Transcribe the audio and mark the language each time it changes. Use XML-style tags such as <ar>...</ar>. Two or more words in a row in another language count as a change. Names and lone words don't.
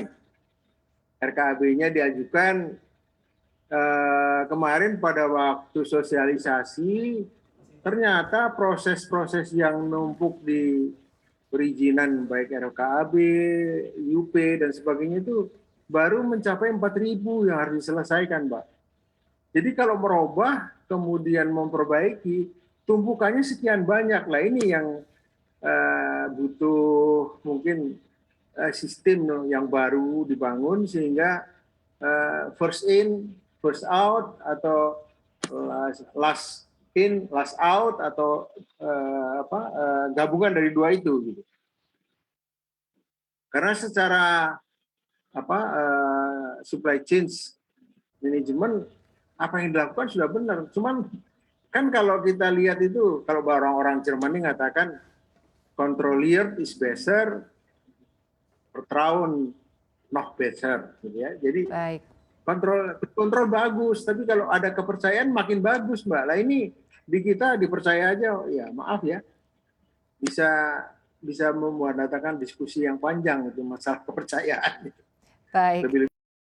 <id>RKAB-nya diajukan kemarin pada waktu sosialisasi, ternyata proses-proses yang numpuk di perizinan baik RKAB, UP dan sebagainya itu baru mencapai 4.000 yang harus diselesaikan, Mbak. Jadi kalau merubah kemudian memperbaiki tumpukannya sekian banyak lah, ini yang butuh mungkin sistem yang baru dibangun sehingga</id> <en>first in, first out</en> <id>atau</id> <en>last in, last out</en> <id>atau gabungan dari dua itu gitu. Karena secara</id> <en>supply chain management</en> <id>apa yang dilakukan sudah benar. Cuman kan kalau kita lihat itu kalau orang-orang Jerman ini mengatakan</id> <de>controlliert is better, vertrauen noch better</de> <id>gitu ya. Jadi Baik. kontrol bagus, tapi kalau ada kepercayaan makin bagus, Mbak. Lah ini di kita dipercaya aja, ya maaf ya, bisa membuat diskusi yang panjang itu masalah kepercayaan. Baik.</id>